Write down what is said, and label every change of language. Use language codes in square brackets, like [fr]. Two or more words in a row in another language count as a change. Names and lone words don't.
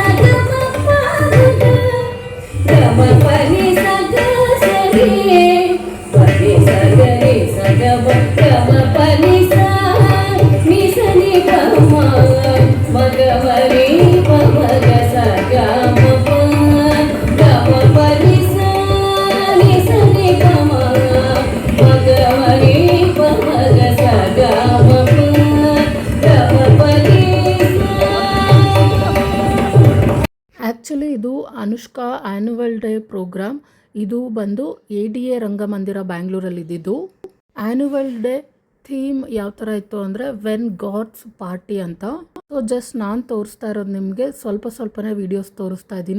[kn] ಗ ಮ ಪ ಗ ಗ ಮ ಪ ನಿ ಸ ಗ ಸ ನಿ ಪ ನಿ ಸ ಗ ನಿ ಸ ಗ ಮ ಗ ಮ ಪ ನಿ ಸ ನಿ ಪ ಮ ಮ ಗ ಮ ರಿ ಪ ಮ ಗ ಸ ಗ ಮ ಪ ಗ ಮ ಪ ನಿ ಸ ನಿ ಪ ಮ ಮ ಗ ಮ ರಿ ಪ ಮ ಗ ಸ ಗ ಮ ಪ ಗ ಮ ಪ ನಿ ಸ. ಆ್ಯಕ್ಚುಲಿ ಇದು ಅನುಷ್ಕಾ [en] annual day program. [kn] ಇದು ಬಂದು ADA ರಂಗಮಂದಿರ ಬ್ಯಾಂಗ್ಳೂರಲ್ಲಿ ಇದ್ದಿದ್ದು. [en] annual day theme [kn] ಯಾವ ಥರ ಇತ್ತು ಅಂದರೆ ವೆನ್ ಗಾಡ್ಸ್ ಪಾರ್ಟಿ ಅಂತ. [en] so just [kn] ನಾನು ತೋರಿಸ್ತಾ ಇರೋದು ನಿಮಗೆ ಸ್ವಲ್ಪನೇ ವೀಡಿಯೋಸ್ ತೋರಿಸ್ತಾ ಇದ್ದೀನಿ.